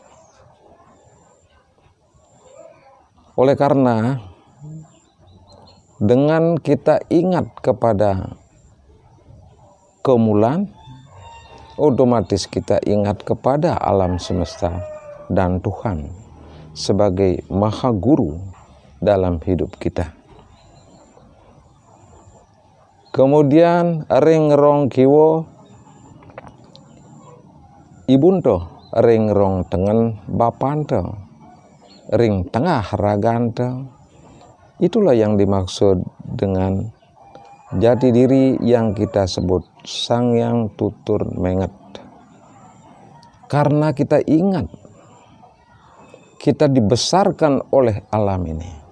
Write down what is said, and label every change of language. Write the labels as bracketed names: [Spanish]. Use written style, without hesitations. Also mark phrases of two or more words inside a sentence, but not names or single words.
[Indonesian] Oleh karena dengan kita ingat kepada kemulan, otomatis kita ingat kepada alam semesta dan Tuhan sebagai Maha Guru dalam hidup kita. [Balinese] Kemudian ring rong kiwo ibunto, ring rong tengen bapante, ring tengah ragante. [Indonesian] Itulah yang dimaksud dengan jati diri yang kita sebut Sang Hyang Tutur Menget. Karena kita ingat kita dibesarkan oleh alam ini.